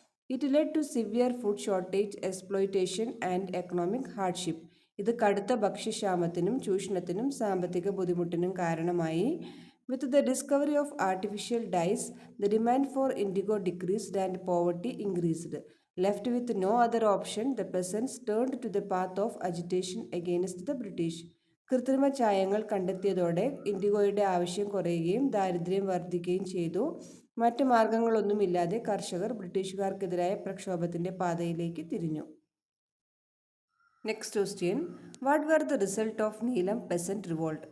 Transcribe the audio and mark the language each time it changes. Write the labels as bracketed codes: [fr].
[en] It led to severe food shortage, exploitation and economic hardship. [ml] ഇത് കടുത്ത ഭക്ഷ്യക്ഷാമത്തിനും ചൂഷണത്തിനും സാമ്പത്തിക ബുദ്ധിമുട്ടിനും കാരണമായി. [en] With the discovery of artificial dyes, the demand for indigo decreased and poverty increased. Left with no other option, the peasants turned to the path of agitation against the British. [ml] കൃത്രിമ ചായങ്ങൾ കണ്ടെത്തിയതോടെ ഇൻഡിഗോയുടെ ആവശ്യം കുറയുകയും ദാരിദ്ര്യം വർദ്ധിക്കുകയും ചെയ്തു. മറ്റ് മാർഗങ്ങളൊന്നുമില്ലാതെ കർഷകർ ബ്രിട്ടീഷുകാർക്കെതിരായ പ്രക്ഷോഭത്തിന്റെ പാതയിലേക്ക് തിരിഞ്ഞു. [en] Next question, what were the result of നീലം peasant revolt?